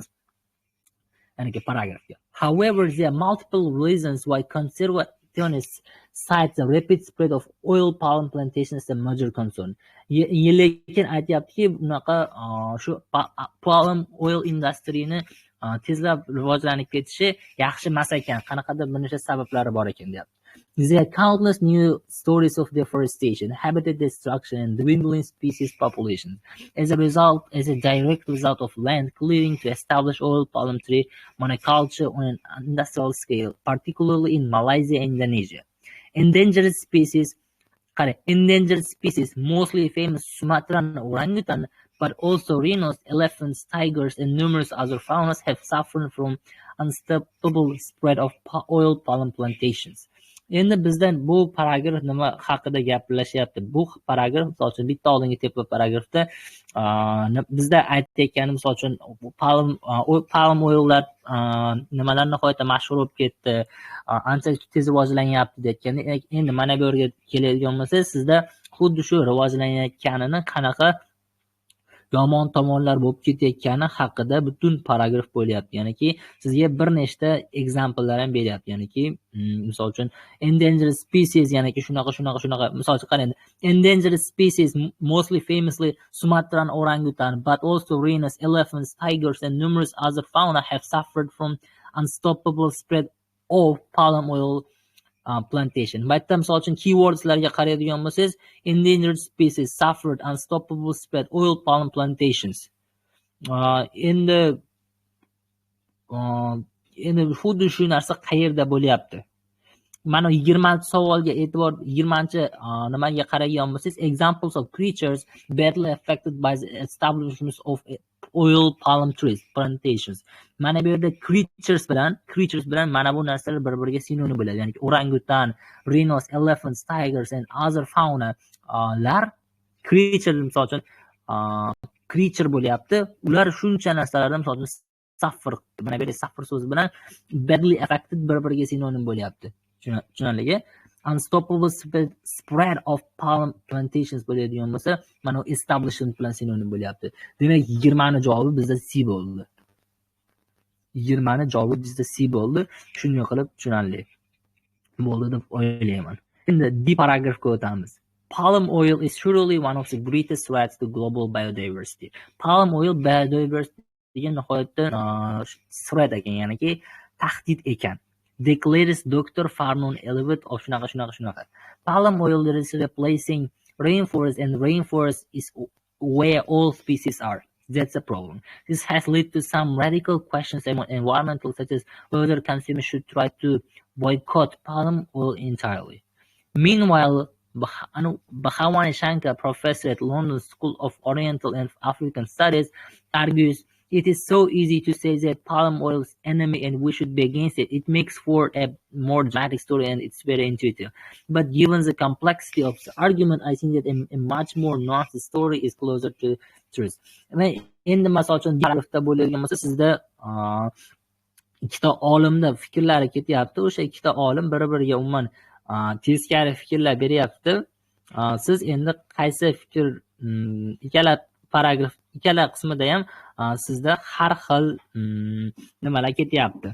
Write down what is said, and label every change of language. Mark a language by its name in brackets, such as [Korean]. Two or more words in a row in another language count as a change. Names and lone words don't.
[English] Paragraph. However, there are multiple reasons why conservationists cite the rapid spread of oil palm plantations as a major concern. [Uzbek] Lekin aytyaptiki, bunaqa shu [English] palm oil industryni [Uzbek] tezlab rivojlanib ketishi yaxshi emas ekan. Qanaqadir bir nechta sabablari bor ekan deyapti. [English] There are countless new stories of deforestation, habitat destruction, and dwindling species populations. As a direct result of land clearing to establish oil palm tree monoculture on an industrial scale, particularly in Malaysia and Indonesia. Endangered species, mostly famous Sumatran orangutan, but also rhinos, elephants, tigers, and numerous other faunas have suffered from unstoppable spread of oil palm plantations. [Uzbek] Endi bizdan bu paragraf nima haqida gaplashyapti? Bu paragraf, misol uchun bitta oldingi tepa paragrafda bizda aytayotgani, misol uchun [English] palm oillar [Uzbek] nimalar nihoyatda mashhur bo'lib ketdi, ancha tez rivojlanyapti deyotganda, endi mana bu yerga keladigan bo'lsa, sizda xuddi shu rivojlanayotganini qanaqa yomon tomonlar bo'lib ketayotgani haqida butun paragraf bo'lyapti. Ya'niki sizga bir nechta example'lar ham beryapti. Ya'niki misol uchun [English] endangered species, [Uzbek] ya'niki shunaqa. Misol uchun qarang, [English] endangered species mostly famously Sumatran orangutan, but also rhinos, elephants, tigers, and numerous other fauna have suffered from unstoppable spread of palm oil plantation. [Uzbek] Bitta misol uchun keywordslarga qaraydigan bo'lsangiz, [English] endangered species suffered unstoppable spread oil palm plantations. [Uzbek] Endi xuddi shu narsa qayerda bo'lyapti? Mana 20-savolga e'tibor, 20-nimaga qaraydigan bo'lsangiz, [English] examples of creatures badly affected by the establishment of oil palm trees plantations. [Uzbek] Mana bu yerda creatures bilan mana bu narsalar bir-biriga sinonim bo'ladi. Ya'ni orangutan, [English] rhinos, elephants, tigers and other fauna lar creature, [Uzbek] misol uchun creature bo'lyapti. Ular shuncha narsalardan, misol uchun suffer, mana bu yerda suffer so'zi bilan [English] badly affected [Uzbek] bir-biriga sinonim bo'lyapti. Tushunarligi? [English] Unstoppable spread of palm plantations [Uzbek] bo'ladigan bo'lsa, mana establishment bilan sinonim bo'lyapti. Demak, 20 ni javobi bizda C bo'ldi. 20 ni javobi bizda C bo'ldi. Shunday qilib tushunarli bo'ldi deb o'ylayman. Endi D paragrafga o'tamiz. [English] Palm oil is surely one of the greatest threats to global biodiversity. Palm oil biodiversityga [Uzbek] nihoyatda threat ekan, ya'ni tahdid ekan. [English] Declares Dr. Farnon Elliott of shunaqa. Palm oil is replacing rainforest, and rainforest is where all species are. That's a problem. This has led to some radical questions among environmental, such as whether consumers should try to boycott palm oil entirely. Meanwhile, Bhawani Shankar, professor at London School of Oriental and African Studies, argues it is so easy to say that palm oil is enemy and we should be against it. It makes for a more dramatic story and it's very intuitive. But given the complexity of the argument, I think that a much more nuanced story is closer to truth. [Uzbek] Endi misol uchun paragrafda bo'lgan bo'lsa, sizda ikkita olimni fikrlari ketyapti. O'sha ikkita olim bir-biriga umuman teskari fikrlar beryapti. Siz endi qaysi fikr ikkala paragraf ikkala qismida ham sizda har xil nimalar ketyapti.